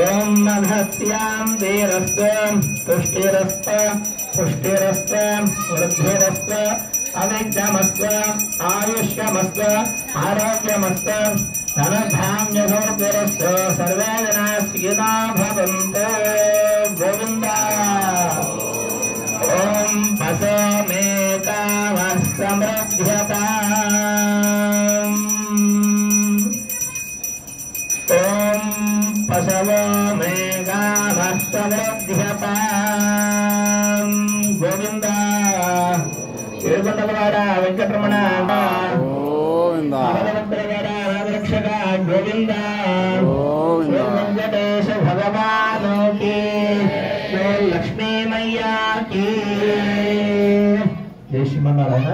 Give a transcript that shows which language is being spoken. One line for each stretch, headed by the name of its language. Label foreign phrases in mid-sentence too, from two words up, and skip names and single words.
Sanskrit: मधस्यां धीरस्तु पुष्टिरस्तु पुष्टिरस्तु वृद्धिरस्तु अविघ्नमस्तु आयुष्यमस्तु आरोग्यमस्तु धनधान्यवृद्धिरस्तु सर्वे जनाः सुखिनो भवन्तु गोविन्द ॐ पशो मे कामः समृद्ध्यताम् ॐ पशवो मे कामः समृद्ध्यताम् गोविन्द
Telugu: ఏడుకొండలవాడ వెంకటరమణ గోవింద రక్షక గోవింద వెంకటేశ భగవానుకి లక్ష్మీ మయ్యాకి జై శ్రీమన్నారాయణ.